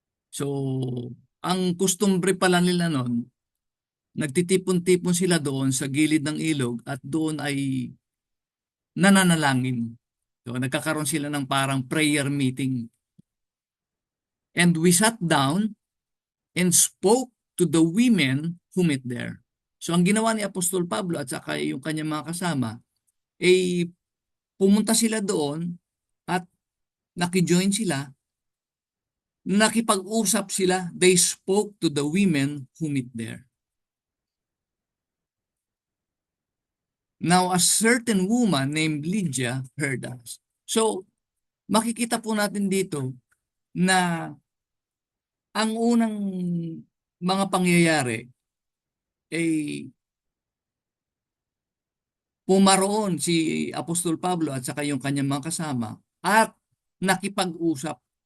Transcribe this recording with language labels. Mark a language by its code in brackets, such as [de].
[tl] So, ang customary pala nila noon, nagtitipon-tipon sila doon sa gilid ng ilog at doon ay nananalangin. So, nagkakaroon sila ng parang prayer meeting. [en] And we sat down and spoke to the women who met there. [tl] So ang ginawa ni Apostol Pablo at saka yung kanyang mga kasama, pumunta sila doon at nakijoin sila nakipag-usap sila. [en] They spoke to the women who meet there. Now, a certain woman named Lydia heard us. [tl] So, makikita po natin dito na ang unang mga pangyayari ay pumaroon si Apostol Pablo at saka yung kanyang mga kasama at nakipag-usap.